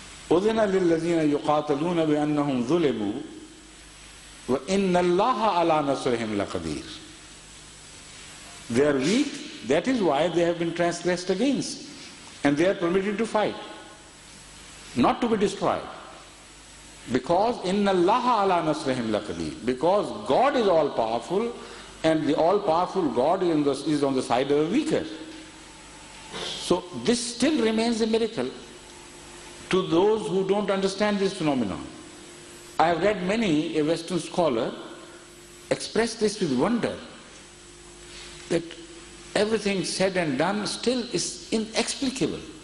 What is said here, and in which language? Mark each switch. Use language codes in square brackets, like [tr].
[ar] أُذِنَ لِلَّذِينَ يُقَاتَلُونَ بِأَنَّهُمْ ظُلِمُوا وَإِنَّ اللَّهَ عَلَى نَصْرِهِمْ لَقَدِيرٌ. [en] They are weak, that is why they have been transgressed against. And they are permitted to fight, not to be destroyed. Because [ar] إِنَّ اللَّهَ عَلَى نَصْرِهِمْ لَقَدِيرٌ. [en] Because God is all powerful, and the all powerful God is on the side of the weaker. So this still remains a miracle to those who don't understand this phenomenon. I have read many, a Western scholar, express this with wonder, that everything said and done still is inexplicable.